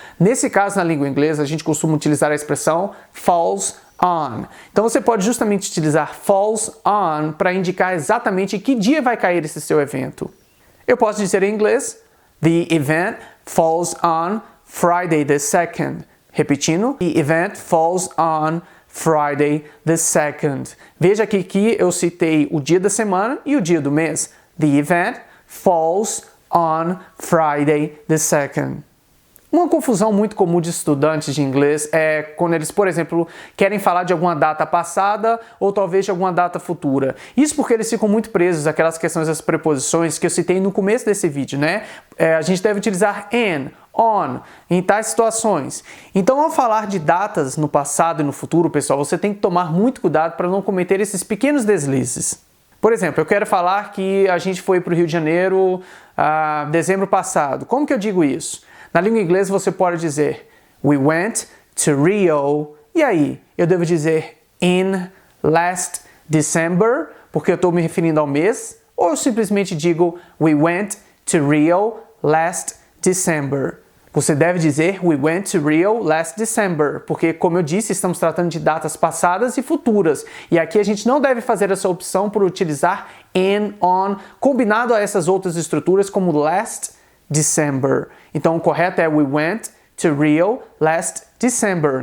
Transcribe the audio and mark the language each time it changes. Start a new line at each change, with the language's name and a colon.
Portuguese: Nesse caso, na língua inglesa, a gente costuma utilizar a expressão falls on. Então você pode justamente utilizar falls on para indicar exatamente que dia vai cair esse seu evento. Eu posso dizer em inglês,
English: the event falls on Friday the 2nd. Repetindo, the event falls on Friday the 2nd.
Portuguese: Veja aqui que eu citei o dia da semana e o dia do mês.
English: The event falls on Friday the 2nd.
Portuguese: Uma confusão muito comum de estudantes de inglês é quando eles, por exemplo, querem falar de alguma data passada ou talvez de alguma data futura. Isso porque eles ficam muito presos àquelas questões das preposições que eu citei no começo desse vídeo, né? A gente deve utilizar in, on, em tais situações. Então, ao falar de datas no passado e no futuro, pessoal, você tem que tomar muito cuidado para não cometer esses pequenos deslizes. Por exemplo, eu quero falar que a gente foi para o Rio de Janeiro em dezembro passado. Como que eu digo isso? Na língua inglesa você pode dizer
English: we went to Rio.
Portuguese: E aí? Eu devo dizer
English: in last December,
Portuguese: porque eu estou me referindo ao mês? Ou eu simplesmente digo
English: we went to Rio last December?
Portuguese: Você deve dizer
English: we went to Rio last December,
Portuguese: porque, como eu disse, estamos tratando de datas passadas e futuras. E aqui a gente não deve fazer essa opção por utilizar in, on, combinado a essas outras estruturas como
English: last December.
Portuguese: Então o correto é
English: we went to Rio last December.